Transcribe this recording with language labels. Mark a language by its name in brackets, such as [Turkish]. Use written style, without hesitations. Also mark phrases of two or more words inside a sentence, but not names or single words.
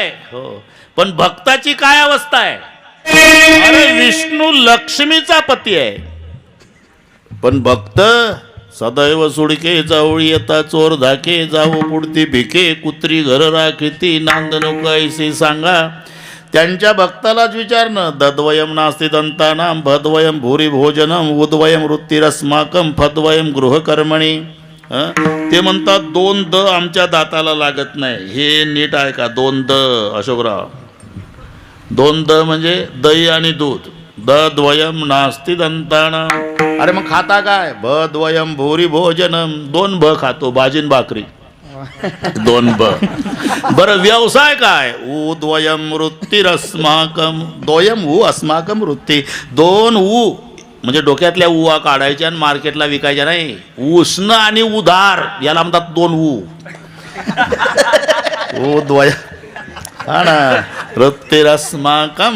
[Marathi] हो पण भक्ताची काय अवस्था आहे. अरे विष्णू लक्ष्मीचा पती आहे पण भक्त सदैव सुडके जावळी येता चोर धाके जावो पुढती भिके कुत्री घर राखिती नांद नको ऐसी सांगा. त्यांच्या भक्तालाच विचारणं. [Sanskrit] दद्वयम नास्ति दंतानाम भद्वयम भूरी भोजनम उद्वयम वृत्तिरस्माकम फद्वयम गृहकर्मणी. [Marathi] ते म्हणतात 2 द आमच्या दाताला लागत नाही. हे नीट आहे का. 2 द अशोकराव. 2 द म्हणजे दही आणि दूध. [Sanskrit] दद्वयम नास्ति दंतानाम. [Marathi] अरे मग खाता काय. [Sanskrit] भद्वयम भूरी भोजनम. [Marathi] 2 भ खातो भाजीन भाकरी. 2 ब. बरं, व्यवसाय काय? [Sanskrit] ऊद्वयम वृत्तिरस्माकम. दोयम ऊ अस्माकम वृत्ती. [Marathi] 2 ऊ म्हणजे डोक्यातल्या उवा काढायच्या आणि मार्केटला विकायच्या नाही. उष्ण आणि उधार याला म्हणतात 2 ऊ. ऊद्वय हा ना, वृत्तिरस्माकम.